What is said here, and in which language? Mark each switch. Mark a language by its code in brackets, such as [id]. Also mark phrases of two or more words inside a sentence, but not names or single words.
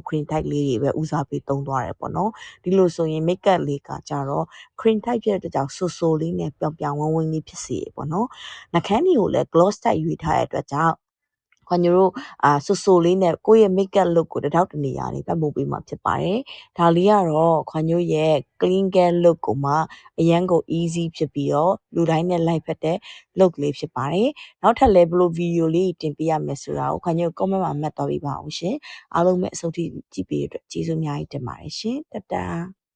[en] cream type [my] လေးတွေပဲဦးစားပေးသုံးသွားတယ်ပေါ့နော်ဒီလိုဆိုရင် makeup လေးကကြတော့ [en] cream type [my] ဖြစ်တဲ့အတွက်ကြောင့်ဆူ လေးနဲ့ပြောင်ဝင်းလေးဖြစ်စေပေါ့နော်နှာခမ်းတွေကိုလည်း [en] gloss type [my] ရွေးထားတဲ့အတွက်ကြောင့်ခွန်ညိုတို့ဆူလေးနဲ့ကိုယ့်ရဲ့ [en] makeup look [my] ကိုတစ်ထောက်တစ်နေရာနေပတ်မှုပေးမှာဖြစ်ပါတယ်ဒါလေးကတော့ခွန်ညိုရဲ့ [en] clean care look [my] ကိုမှအရန်ကို easy ဖြစ်ပြီးတော့လူတိုင်းနဲ့လိုက်ဖက်တဲ့ look လေးဖြစ်ပါတယ်နောက်ထပ်လည်းဘလို့ video လေးတင်ပြရမယ်ဆိုတာကိုခွန်ညို comment မှာမှတ်သွားပေးပါအောင်ရှင်အားလုံးပဲအဆုံးထိကြည့်ပေးတဲ့အတွက်ကျေးဇူးအများကြီးတင်ပါတယ်ရှင်တတာ